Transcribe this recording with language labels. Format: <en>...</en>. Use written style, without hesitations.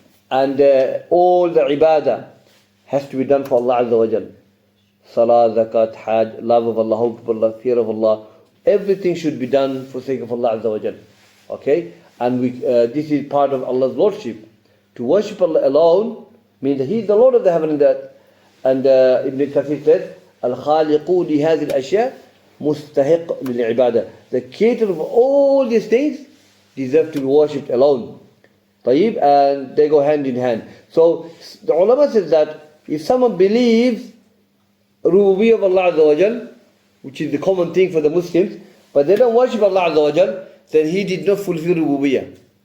<en>And all the ibadah has to be done for Allah Azza wa Jal. Salah, zakat, hajj, love of Allah, hope of Allah, fear of Allah. Everything should be done for the sake of Allah Azza wa Jal. Okay? And this is part of Allah's Lordship. To worship Allah alone means that He is the Lord of the heaven and the earth. And Ibn Kathir says,</en> <ar>الخالق لهذه الأشياء مستحق للعبادة.</ar> <en>The creator of all these things deserve to be worshipped alone. طيب, and they go hand in hand. So the ulama says that if someone believes Rububiyyah of Allah Azza wa Jal, which is the common thing for the Muslims, but they don't worship Allah Azza wa Jal, then he did not fulfill Rububiyyah.</en>